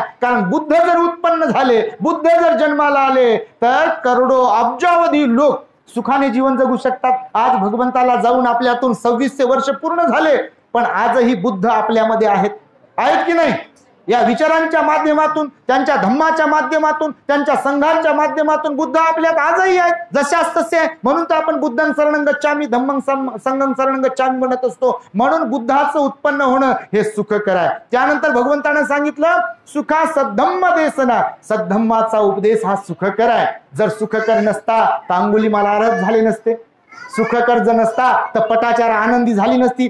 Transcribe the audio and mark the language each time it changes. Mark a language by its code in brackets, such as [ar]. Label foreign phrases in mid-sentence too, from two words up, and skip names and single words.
[mr] कारण बुद्ध जर उत्पन्न झाले, बुद्ध जर जन्माला आले तर करोडो अब्जावधी लोक सुखाने जीवन जगू शकतात. आज भगवंताला जाऊन आपल्यातून 2600 वर्ष पूर्ण झाले पण आजही बुद्ध आपल्यामध्ये आहेत की नाही. या विचारांच्या माध्यमातून, त्यांच्या धम्माच्या माध्यमातून, त्यांच्या संघांच्या माध्यमातून बुद्ध आपल्यात आजही आहेत जशाच तसे आहे. म्हणून तर आपण [pi] बुद्धं शरणं गच्छामी धम्मं संघं शरणं गच्छामी [mr] म्हणत असतो. म्हणून बुद्धाचं उत्पन्न होणं हे सुखकर आहे. त्यानंतर भगवंतानं सांगितलं [pi] सुखा सद्धम्म देसना, [mr] सद्धम्माचा उपदेश हा सुखकर आहे. जर सुखकर नसता तर अंगुलीमाल आरत झाले नसते. सुखकर जर नसता तर पटाचार आनंदी झाली नसती.